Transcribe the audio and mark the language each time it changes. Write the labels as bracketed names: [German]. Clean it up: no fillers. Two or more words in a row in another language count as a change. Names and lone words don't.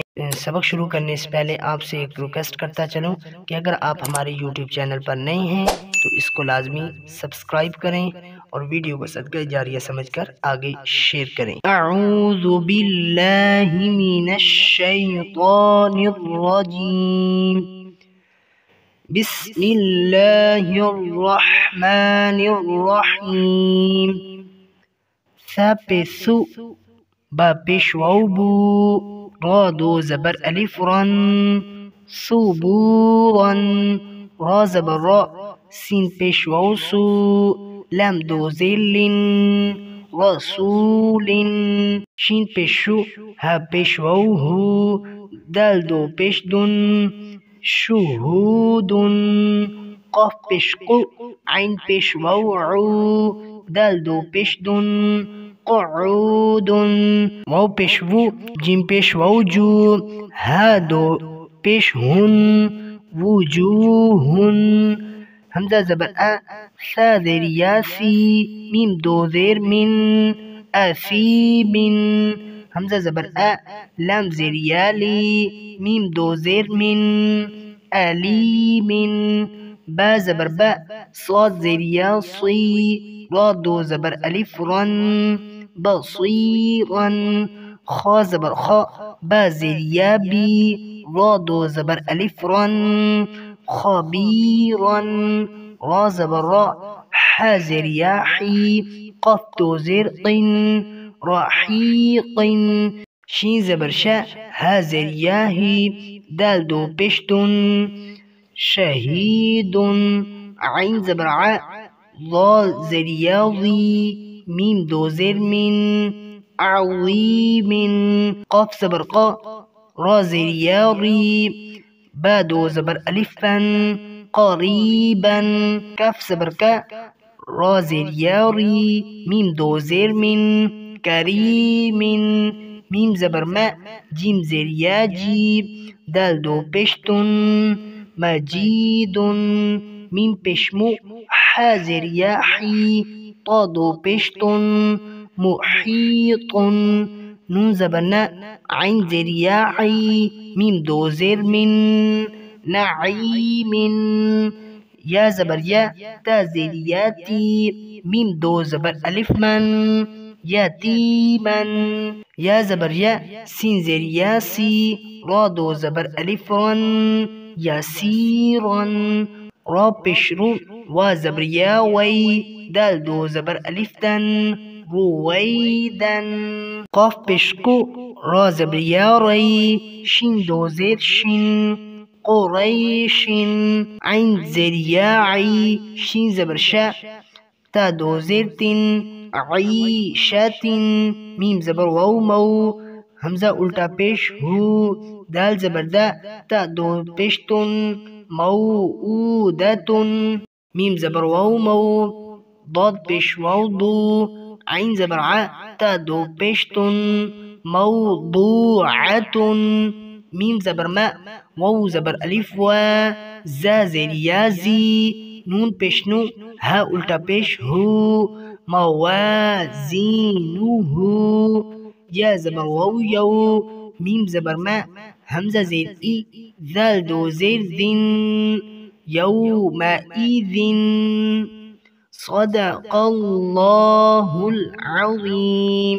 [Urdu] سبق شروع کرنے سے پہلے آپ سے ایک ریکویسٹ کرتا چلوں کہ اگر آپ ہمارے یوٹیوب چینل پر نئے ہیں تو اس کو لازمی سبسکرائب کریں اور ویڈیو کو صدقہ جاریہ سمجھ کر آگے شیئر کریں۔ [Arabic] اعوذ باللہ من الشیطان الرجیم، بسم اللہ الرحمن الرحیم۔ [Urdu] ث پہ ثو، با پیش واو بو، را دو زبر الف رن، صبورن، را زبر را، سین پیش واو سو، لام دو زیر لن، رسولن، شین پیش شو، ہا پیش واو ہو، دال دو پیش دن، شہودن، قاف پیش قو، عین پیش واو عو، دال دو پیش دن، قعودن، واو پیش وو، جیم پیش واو جو، ہا دو پیش ہن، وجوہن، حمزہ زبر ا، سا زیر یا سی، میم دو زیر من، اسیمن، حمزہ زبر ا، لام زیر یا لی، میم دو زیر من، علیمن، با زبر با، صاد زیر یا صی، را دو زبر الف رن، بصیرن، خا زبر خا، با زیر یا بی، را دو زبر الف رن، خبیرن، را زبر را، حا زیر یا حی، قاف دو زیر قن، رحیقن، شین زبر شا، ہا زیر یا ہی، دال دو پیش دن، شہیدن، عین زبر ع، ضاد زیر یا ضی، میم دو زیر من، عظیمن، قاف زبر قا، را زیر یا ری، با دو زبر الف بن، قریبا، کاف زبر کا، را زیر یا ری، میم دو زیر من، کریمن، میم زبر ما، جیم زیر یا جی، دال دو پیش دن، مجیدن، میم پیش مو، حا زیر یا حی، طا دو پیش دن، محیطن، نون زبر نا، عین زیر یا عی، میم دو زیر من، نعیمن، یا زبر یا، تا زیر یا تی، میم دو زبر الف من، یتیمن، یا زبر یا، سین زیر یا سی، را دو زبر الف رن، یسیرن، را پیش رو، وا زبر یا وی، دال دو زبر الف دن، رویدن، قاف پیش کو، را زبر یا ری، شین دو زیر شن، قریشن، عین زیر یا عی، شین زبر شا، تا دو زیر تن، عیشتن، میم زبر واو مو، حمزہ الٹا پیش ہو، دال زبر دا، تا دو پیش تن، موعودتن، میم زبر واو مو، ضاد پیش واو دو، عین زبر ع، تا دو پیش تن، موضوعتن، میم زبر ما، واو زبر الف و، زا زیر یا زی، نون پیش نو، ہا الٹا پیش ہو، موازینہ، یا زبر واو یو، میم زبر ما، حمزہ زیر ای، ذال دو زیر ذن، یومئذن، [Arabic] صدق اللہ العظیم۔